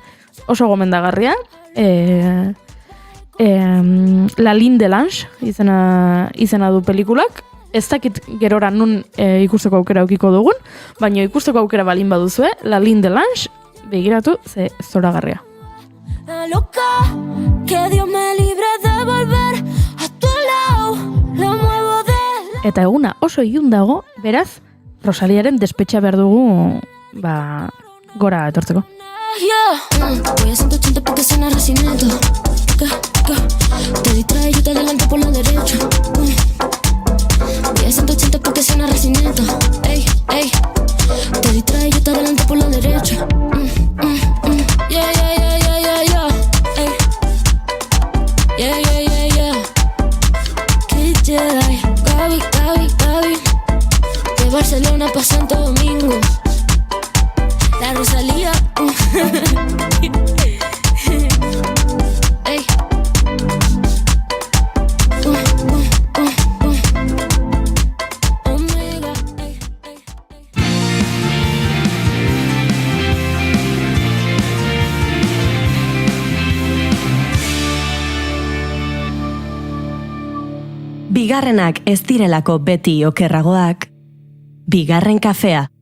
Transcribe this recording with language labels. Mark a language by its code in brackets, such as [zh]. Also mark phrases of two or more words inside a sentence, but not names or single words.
[eu] Oso gomendagarria, La Ligne de Lange izena du pelikulak. Ez dakit gerora nun ikusteko aukera aukiko dugun, baina ikusteko aukera balin baduzue, La Ligne de Lange, begiratu, ze zoragarria. [es] Loca, que Dios me libre de volver a tu lado, lo muevo de... [eu] Eta eguna oso ilun dago, beraz, Rosaliaren despetxa behar dugu, gora etortzeko. [es] Voy a 180 porque suena recinito. Te distrae, yo te adelanto por la derecha. Voy a 180 porque suena recinito. Ey, te distrae, yo te adelanto por la derecha. Yeah. Ey. Yeah. Kid Jedi, Gaby. De Barcelona pa' Santo Domingo. La Rosalía. Ey. Omega. Ey. [eu] Bigarrenak ez direlako beti okerragoak. Bigarren kafea.